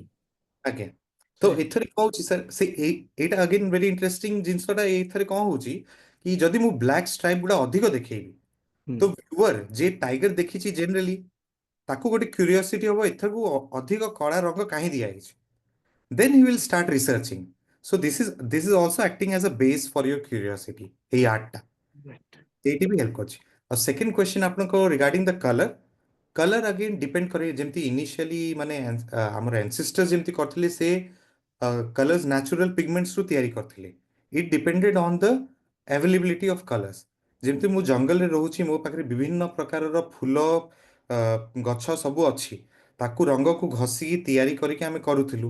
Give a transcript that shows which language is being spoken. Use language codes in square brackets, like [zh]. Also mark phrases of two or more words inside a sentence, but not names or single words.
[or] ଆଜ୍ଞା, ତ ଏଥିରେ କ'ଣ ହଉଛି ସାର୍, ସେ ଏଇଟା [en] again very interesting [or] ଜିନିଷଟା। ଏଇଥିରେ କ'ଣ ହଉଛି କି ଯଦି ମୁଁ [en] black stripe [or] ଗୁଡ଼ା ଅଧିକ ଦେଖେଇବି, ତ ଭ୍ୟୁଅର୍ ଯେ ଟାଇଗର ଦେଖିଛି ଜେନେରାଲି, ତାକୁ ଗୋଟେ କ୍ୟୁରିଓସିଟି ହବ ଏଥରକୁ ଅଧିକ କଳା ରଙ୍ଗ କାହିଁ ଦିଆହେଇଛି। [en] then he will start researching. So this is also acting as a base for your curiosity, [or] ଏଇ ଆର୍ଟଟା [en] Right. [or] এইটি ବି ହେଲ୍ପ କରୁଛି। ଆଉ [en] second question [or] ଆପଣଙ୍କ [en] regarding the colour, colour again depend [or] କରେ, ଯେମିତି ଇନିସିଆଲି ମାନେ ଆମର ଆନସିଷ୍ଟର ଯେମିତି କରିଥିଲେ ସେ [en] colours natural pigmentsରୁ [or] ତିଆରି କରିଥିଲେ। [en] It depended on the availability of colours. [or] ଯେମିତି ମୁଁ ଜଙ୍ଗଲରେ ରହୁଛି, ମୋ ପାଖରେ ବିଭିନ୍ନ ପ୍ରକାରର ଫୁଲ ଗଛ ସବୁ ଅଛି, ତାକୁ ରଙ୍ଗକୁ ଘଷିକି ତିଆରି କରିକି ଆମେ କରୁଥିଲୁ।